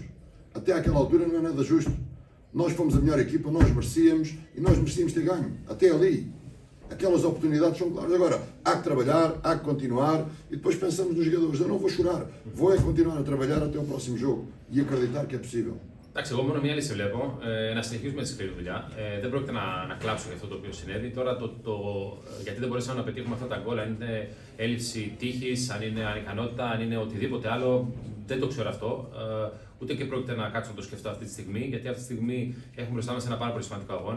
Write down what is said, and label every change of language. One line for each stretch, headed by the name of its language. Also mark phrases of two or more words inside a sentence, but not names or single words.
Portuguese: Até àquela altura não é nada justo. Nós fomos a melhor equipa, nós merecíamos, e nós merecíamos ter ganho, até ali. Aquelas oportunidades são claras. Agora, há que trabalhar, há que continuar, e depois pensamos nos jogadores. Eu não vou chorar, vou é continuar a trabalhar até o próximo jogo e acreditar que é possível.
Greek: Εντάξει, εγώ μόνο μία λύση βλέπω, να συνεχίσουμε τη σκληρή δουλειά. Δεν πρόκειται να κλάψω για αυτό το οποίο συνέβη. Τώρα, γιατί δεν μπορέσαμε να πετύχουμε αυτά τα γκολ, αν είναι έλλειψη τύχης, αν είναι ανικανότητα, αν είναι οτιδήποτε άλλο, δεν το ξέρω αυτό. Ούτε και πρόκειται να κάτσω να το σκεφτώ αυτή τη στιγμή, γιατί αυτή τη στιγμή έχουμε μπροστά μας ένα πάρα πολύ σημαντικό αγώνα.